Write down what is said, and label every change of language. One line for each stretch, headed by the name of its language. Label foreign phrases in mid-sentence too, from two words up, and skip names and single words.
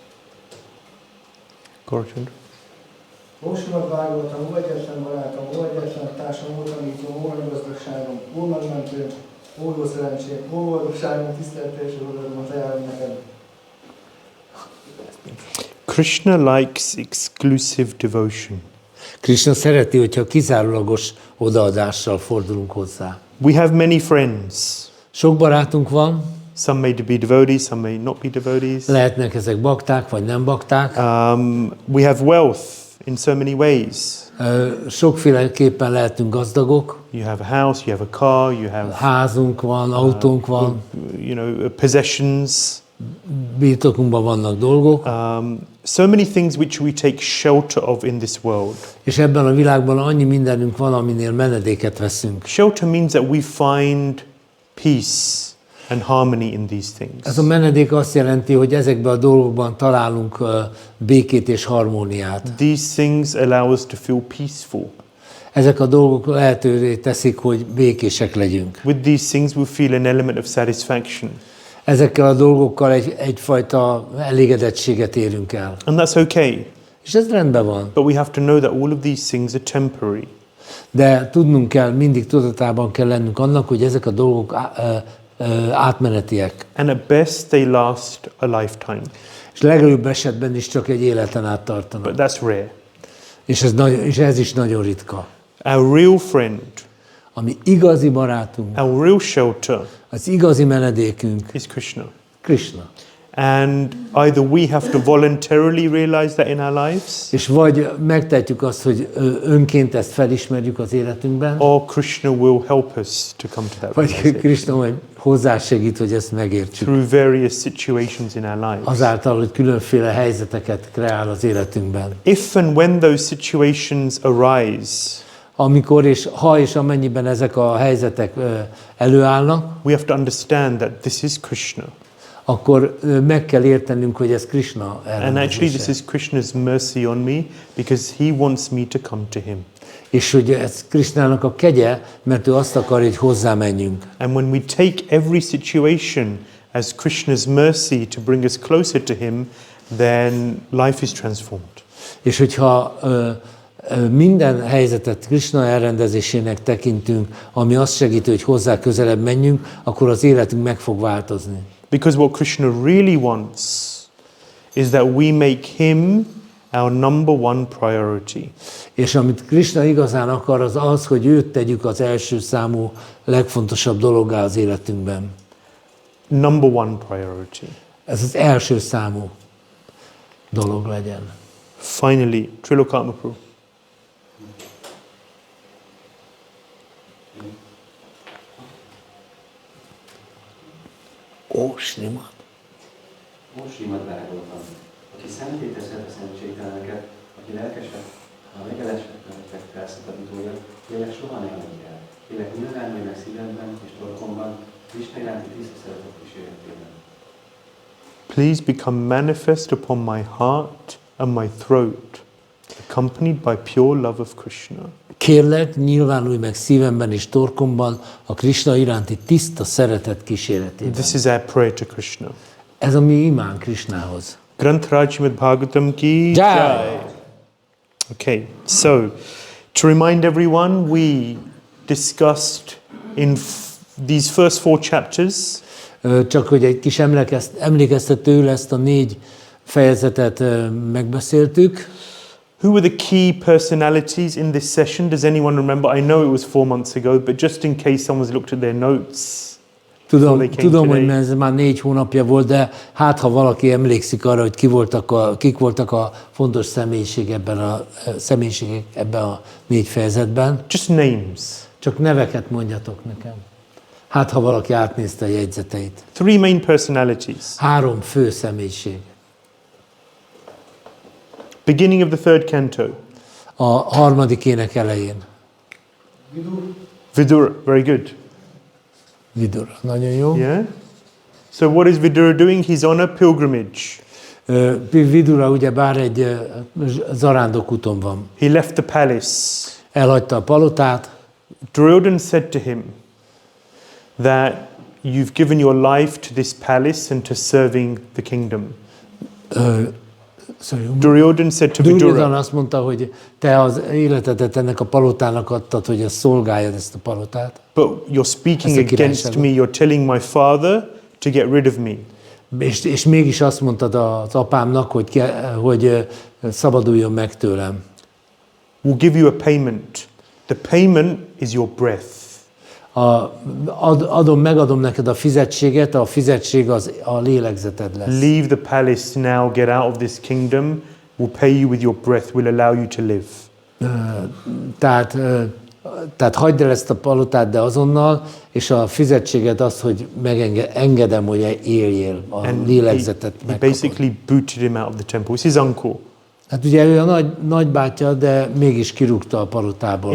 English: Gorgeous.
Hungarian: Ó Śrīmad-Bhāgavatam, ó egyetlen barátom, ó egyetlen társam, ó tanító, ó gazdagságom, ó megmentőm, ó jó szerencsém, ó boldogságom, tiszteletteljes oldalamat ajánlom neked.
English: Krishna likes exclusive devotion.
Hungarian: Krishna szereti, hogyha kizárólagos odaadással fordulunk hozzá.
English: We have many friends.
Hungarian: Sok barátunk van,
English: Some may be devotees, some may not be devotees.
Hungarian: lehetnek ezek bakták, vagy nem bakták.
English: We have wealth in so many ways.
Hungarian: Sokféleképpen lehetünk gazdagok.
English: You have a house, you have a car, you have
Hungarian: Házunk van, autónk van,
English: possessions.
Hungarian: birtokunkban vannak dolgok.
English: So many things which we take shelter of in this world.
Hungarian: És ebben a világban annyi mindenünk van, aminél menedéket veszünk.
English: Shelter means that we find peace and harmony in these things.
Hungarian: Ez a menedék azt jelenti, hogy ezekben a dolgokban találunk békét és harmóniát.
English: These things allow us to feel peaceful.
Hungarian: Ezek a dolgok lehetővé teszik, hogy békések legyünk.
English: With these things we feel an element of satisfaction.
Hungarian: Ezekkel a dolgokkal egyfajta elégedettséget érünk el.
English: And that's okay.
Hungarian: És ez rendben van.
English: But we have to know that all of these things are temporary.
Hungarian: De tudnunk kell, mindig tudatában kell lennünk annak, hogy ezek a dolgok átmenetiek.
English: And at best they last a lifetime.
Hungarian: És legjobb esetben is csak egy életen át tartanak.
English: But that's rare.
Hungarian: És ez is nagyon ritka.
English: Our real friend,
Hungarian: Ami igazi barátunk,
English: our real shelter
Hungarian: az igazi menedékünk,
English: is Krishna.
Hungarian: Krishna.
English: And either we have to voluntarily realize that in our lives,
Hungarian: És vagy megtehetjük azt, hogy önként ezt felismerjük az életünkben,
English: or Krishna will help us to come to that
Hungarian: vagy
English: realization
Hungarian: Krishna majd hozzásegít, hogy ezt megértsük.
English: through various situations in our lives.
Hungarian: Azáltal, hogy különféle helyzeteket kreál az életünkben.
English: If and when those situations arise,
Hungarian: Amikor ha és amennyiben ezek a helyzetek előállnak,
English: we have to understand that this is Krishna.
Hungarian: akkor meg kell értenünk, hogy ez Krishna
English: And actually this
Hungarian: elrendezése.
English: is Krishna's mercy on me because he wants me to come to him.
Hungarian: És hogy ez Krishnának a kegye, mert ő azt akarja, hogy hozzá menjünk.
English: And when we take every situation as Krishna's mercy to bring us closer to him, then life is transformed.
Hungarian: És hogyha minden helyzetet Krishna elrendezésének tekintünk, ami azt segíti, hogy hozzá közelebb menjünk, akkor az életünk meg fog változni.
English: Because what Krishna really wants is that we make him our number one priority.
Hungarian: És amit Krishna igazán akar, az az, hogy őt tegyük az első számú, legfontosabb dologgá az életünkben.
English: Number one priority.
Hungarian: ez az első számú dolog legyen.
English: Finally, Trilokatma Prabhu.
Hungarian: Ó, Śrīmad. Ó, Śrīmad-Bhāgavatam, aki szenté teszed a szentségteleneket, aki lelkesek, a megedesetlenek felszabadítója, lélek soha ne hagyj el. Lélek nyilvánulj meg szívemben és torkomban, Krishna iránti tiszta szeretet kíséretében.
English: Please become manifest upon my heart and my throat, accompanied by pure love of Krishna.
Hungarian: Kérlek, nyilvánulj meg szívemben és torkomban a Krishna iránti tiszta szeretet kíséretében.
English: This is our prayer to Krishna.
Hungarian: Ez a mi imán Krishnához.
Hindi: Granth Śrīmad-Bhāgavatam ki Jai! Jai.
English: Okay, so to remind everyone, we discussed in these first 4 chapters
Hungarian: Csak hogy egy kis emlékeztető ezt a 4 fejezetet megbeszéltük.
English: who were the key personalities in this session. Does anyone remember? I know it was 4 months ago, but just in case someone's looked at their notes.
Hungarian: Tudom, hogy ez már 4 hónapja volt, de hát ha valaki emlékszik arra, hogy kik voltak a fontos személyiségek ebben a 4 fejezetben.
English: Just names.
Hungarian: Csak neveket mondjatok nekem. Hát ha valaki átnézte a jegyzeteit.
English: 3 main personalities.
Hungarian: 3 fő személyiség.
English: Beginning of the 3rd canto.
Hungarian: A 3. ének elején.
English: Vidura, very good.
Hungarian: Vidura, nagyon jó.
English: Yeah? So what is Vidura doing? He's on a pilgrimage.
Hungarian: Vidura ugyebár egy zarándokúton van.
English: He left the palace.
Hungarian: Elhagyta a palotát.
English: Duryodhana said to him that you've given your life to this palace and to serving the kingdom. Duryodhana said to
Hungarian: Duryodhana Vidura, azt mondta, hogy te az életedet ennek a palotának adtad, hogy ezt szolgáljad, ezt a palotát.
English: but you're speaking
Hungarian: Ezt a
English: against me. You're telling my father to get rid of me.
Hungarian: És mégis azt mondtad az apámnak, hogy szabaduljon meg tőlem.
English: We'll give you a payment. The payment is your breath.
Hungarian: Megadom neked a fizetséget, a fizetség az a lélegzeted lesz.
English: Leave the palace now, get out of this kingdom. We'll pay you with your breath. We'll allow you to live.
Hungarian: Tehát hagyd el ezt a palotát, de azonnal, és a fizetséged az, hogy engedem, hogy éljél, a lélegzetet
English: he
Hungarian: megkapod.
English: basically booted him out of the temple. It's his uncle.
Hungarian: Hát ugye ő a nagybátyja, de mégis kirúgta a palotából.